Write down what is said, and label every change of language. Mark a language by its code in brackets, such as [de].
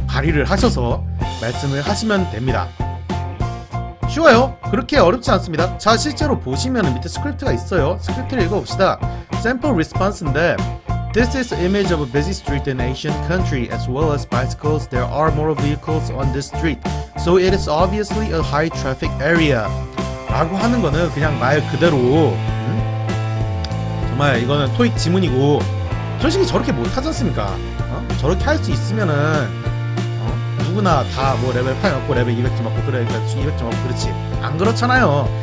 [ko] 발휘를 하셔서 말씀을 하시면 됩니다. 쉬워요. 그렇게 어렵지 않습니다. 자, 실제로 보시면 밑에 스크립트가 있어요. 스크립트를 읽어봅시다. [en] Sample response인데 This is an image of a busy street in an Asian country. As well as bicycles, there are more vehicles on this street. So it is obviously a high traffic area. [ko] 라고 하는 거는 그냥 말 그대로 정말 이거는 토익 지문이고 솔직히 저렇게 못하지 않습니까? 저렇게 할 수 있으면은 누구나 다 뭐 레벨 8 맞고 레벨 200점 맞고 그래, 그러니까 200점 맞고 그렇지. 안 그렇잖아요.